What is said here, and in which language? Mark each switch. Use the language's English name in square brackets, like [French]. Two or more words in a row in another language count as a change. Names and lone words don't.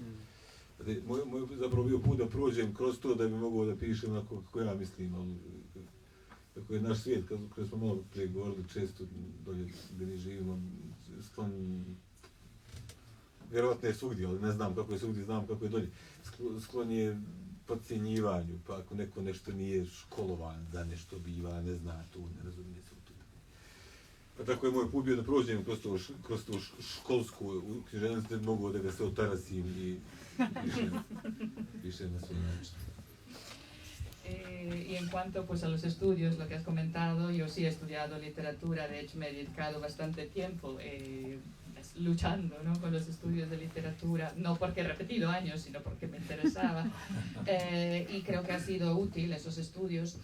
[Bosnian] Moj zapravo bio put da prođem kroz to da bi mogao da pišem onako kako ja mislim, ali kako je naš svijet, kada smo malo prije govorili, često dolje gdje mi živimo, sklon, vjerovatno je svugdje, ali ne znam kako je svugdje, znam kako je dolje, sklon je podcjenjivanju, pa ako neko nešto nije školovan za nešto biva, ne zna to, ne razumije se u to. Pa tako je moj put bio da prođem kroz to školsku književnost, da mogu da ga se otarasim i piše na svoj način. [Spanish] Y en cuanto pues, a los estudios, lo que has comentado, yo sí he estudiado literatura, de hecho me he dedicado bastante tiempo luchando, ¿no? Con los estudios de literatura, no porque he repetido años, sino porque me interesaba, y creo que ha sido útil esos estudios.